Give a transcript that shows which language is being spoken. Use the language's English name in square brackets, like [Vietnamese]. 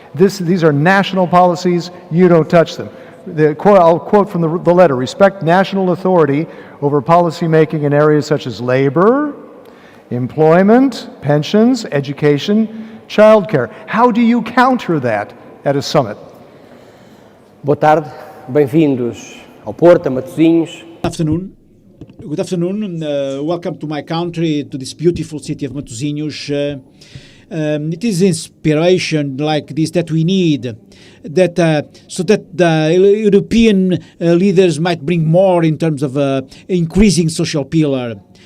[English] These are national policies, you don't touch them. I'll quote from the letter: respect national authority over policy making in areas such as labor, employment, pensions, education, childcare. How do you counter that at a summit? [Portuguese] Boa tarde, bem-vindos ao Porto, a Matosinhos. [English] Good afternoon. Welcome to my country, to this beautiful city of Matosinhos. It is inspiration like this that we need, so that the European leaders might bring more in terms of increasing social pillar.